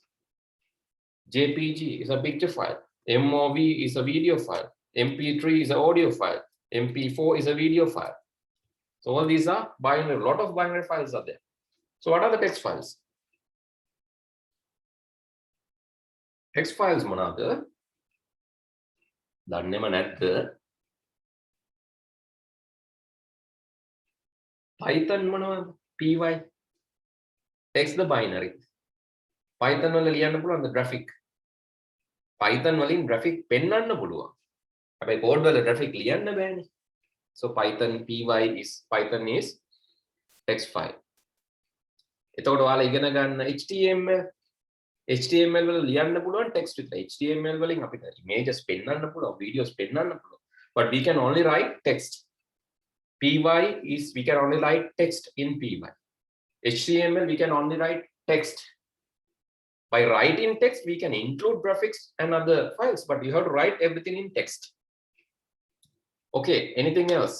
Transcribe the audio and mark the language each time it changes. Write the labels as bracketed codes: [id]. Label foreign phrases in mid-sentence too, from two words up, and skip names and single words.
[en] JPG is a picture file. MOV is a video file. MP3 is an audio file. MP4 is a video file. So all these are binary. A lot of binary files are there. So what are the text files? Text files [si] මොනවාද? දන්නේම නැද්ද? Python මොනවද? [en] py. Text the binary. [si] Python වල ලියන්න පුළුවන් [en] the graphic. [si] Python වලින් graphic පෙන්වන්න පුළුවන්. හැබැයි code වල graphic ලියන්න බෑනේ. [en] So Python is text file. [si] එතකොට ඔයාලා ඉගෙන ගන්න HTML වල ලියන්න පුළුවන් text විතරයි. HTML වලින් අපිට images පෙන්වන්න පුළුවන්, videos පෙන්වන්න පුළුවන්. [en] But we can only write text. we can only write text in py. HTML we can only write text. By writing text, we can include graphics and other files, but you have to write everything in text. Okay, anything else?